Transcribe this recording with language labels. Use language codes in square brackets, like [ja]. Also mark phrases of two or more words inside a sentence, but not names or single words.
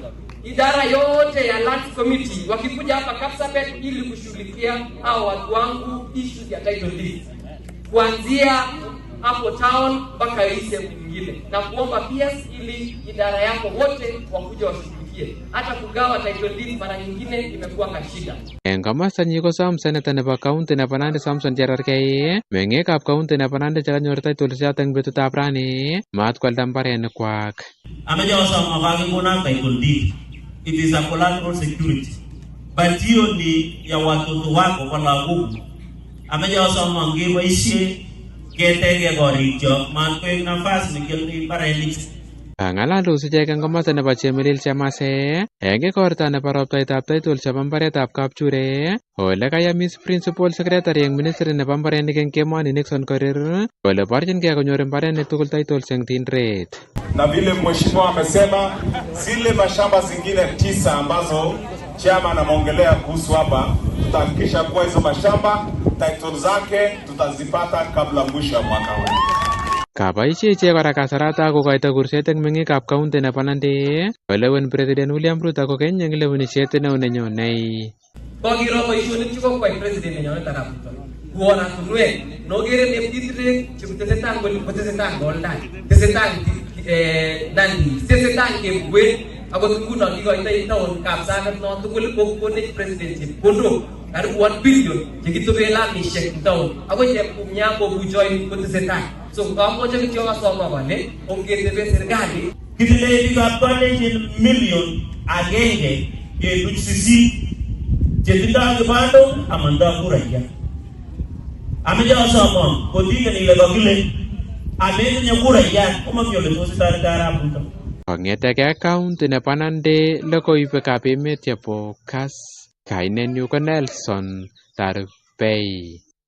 [sw] Idara yote ya [en] land committee [sw] wakikuja hapa Kapsabet ili kushughulikia hao watu wangu issues ya [en] title deeds. [sw] Kuanzia hapo town mpaka ile nyingine. Na kuomba pia ili idara yako wote wakuja washughulikie. Hata kugawa [en] title deeds [sw] mara nyingine imekuwa kashida. [kln] Eng komasta nyi ko som seneta nebo county nebo Nandi Samson Cherargei meng'ikab county nebo Nandi chekanyor title choto eng betutab rani mat kwalda mbarenikwak. Ameja wasom akakikuna [en] title deed. It is a collateral security. [sw] But hiyo ni ya watoto wako wala huku. [kln] Ameja wasom angeboisie ketege korikyok mat koek nafasi nekioldi mbarenik. Kangalaldos ichek eng komasta nebo Chemelil Chemase eng ikorta nebo roptaitab title chebo mbaretab Kapchure ole kayamis [en] principal secretary [kln] eng ministry nebo mbarenik eng Kemoni Nixon Korir kole borchingei konyor mbarenik tugul titles eng Tinderet. [sw] Na vile mheshimiwa amesema zile mashamba zingine 9 ambazo chairman ameongelea kuhusu hapa, tutahakikisha kuwa hizo mashamba title zake tutazipata kabla mwisho wa mwaka huu. [kln] Kaboisie ichek kora kasarata kokoito kurset eng meng'ikab county nebo Nandi kolewen President William Ruto kokeny eng lewenisiet neo nenyonei. Kokiro boisionik chekokwai president nenyonet arap Ruto. Kuona tunwek nogere neptitre chekutesetai ngoli kotesetai ngoldai. Tesetai Nandi, tesetai kebwen akot nguno kikoitoi taon Kapsabet no tugul kokonech president chepkondok karibu 1 billion chekitobe lamishek taon. Akot Chepkumia kobuchoi kotesetai. So kamoche kityo asoma kole ongetebe serikali kitile bikab college million agenge kebuch 8 chetindoi kibando amandoi kuraia. Ameche asomon kotinye ile kakile amenye kuraia komami ole tos itoret arap Ruto. Kong'etegei county nebo Nandi logoiwekab emet chebo Kass kainenyu ko Nelson Tarbei.